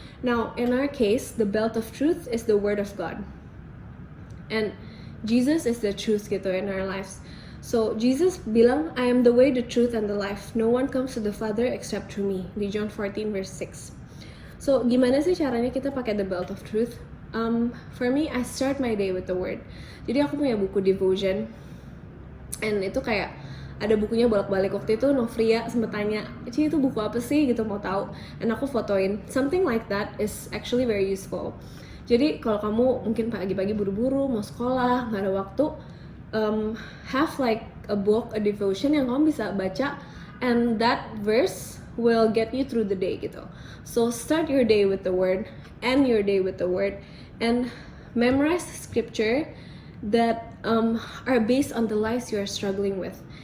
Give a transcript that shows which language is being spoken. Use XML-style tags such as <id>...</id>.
<en>Now in our case, the belt of truth is the word of God, and Jesus is the truth gitu in our lives. So Jesus bilang, I am the way, the truth, and the life. No one comes to the Father except through me.</en> <id>Di John 14 verse 6. So gimana sih caranya kita pakai</id> <en>the belt of truth? For me, I start my day with the word.</en> <id>Jadi aku punya buku devotion, and itu kayak ada bukunya bolak-balik. Waktu itu Novria sempet tanya, Ci itu buku apa sih gitu, mau tahu, and aku fotoin.</id> <en>Something like that is actually very useful.</en> <id>Jadi kalau kamu mungkin pagi-pagi buru-buru mau sekolah, nggak ada waktu,</id> <en>have like a book, a devotion</en> <id>yang kamu bisa baca,</id> <en>and that verse will get you through the day</en> <id>gitu.</id> <en>So start your day with the word, end your day with the word, and memorize scripture that are based on the lives you are struggling with.</en>